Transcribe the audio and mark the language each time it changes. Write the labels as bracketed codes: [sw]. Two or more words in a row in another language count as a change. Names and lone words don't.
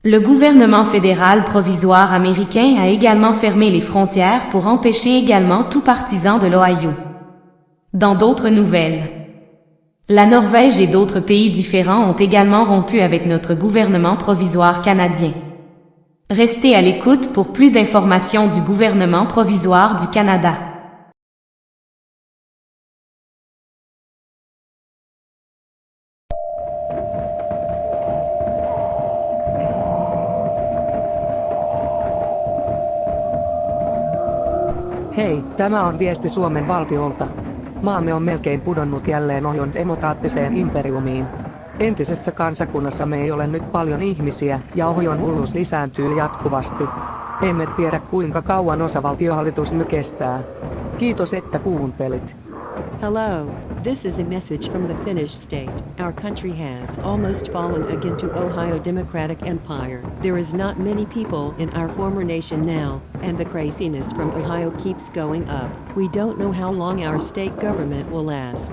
[fr] Le gouvernement fédéral provisoire américain a également fermé les frontières pour empêcher également tout partisan de l'Ohio. Dans d'autres nouvelles, la Norvège et d'autres pays différents ont également rompu avec notre gouvernement provisoire canadien. Restez à l'écoute pour plus d'informations du gouvernement provisoire du Canada. [fi] Hei, tämä on viesti Suomen valtiolta. Maamme on melkein pudonnut jälleen Ohion demokraattiseen imperiumiin. Entisessä kansakunnassamme ei ole nyt paljon ihmisiä, ja Ohion hulluus lisääntyy jatkuvasti. Emme tiedä kuinka kauan osavaltiohallitus nyt kestää. Kiitos että kuuntelit. [en] Hello, this is a message from the Finnish state. Our country has almost fallen again to Ohio Democratic Empire. There is not many people in our former nation now, and the craziness from Ohio keeps going up. We don't know how long our state government will last.